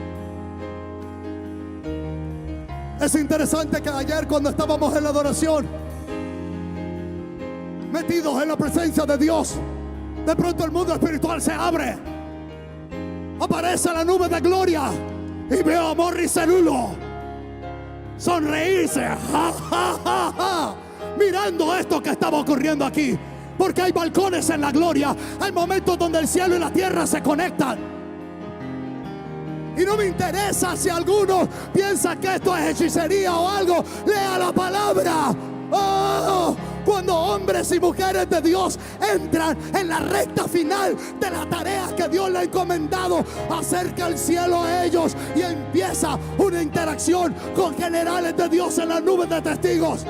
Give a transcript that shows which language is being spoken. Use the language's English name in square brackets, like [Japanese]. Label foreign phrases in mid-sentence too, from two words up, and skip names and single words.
[Spanish] Es interesante que ayer, cuando estábamos en la adoración, metidos en la presencia de Dios, de pronto el mundo espiritual se abre. Aparece la nube de gloria y veo a Morris Cerulo sonreírse, ja, ja, ja, ja, mirando esto que estaba ocurriendo aquí. Porque hay balcones en la gloria, hay momentos donde el cielo y la tierra se conectan. Y no me interesa si alguno piensa que esto es hechicería o algo. Lea la palabra. Oh, cuando hombres y mujeres de Dios entran en la recta final de la tarea que Dios le ha encomendado, acerca el cielo a ellos y empieza una interacción con generales de Dios en las nubes de testigos.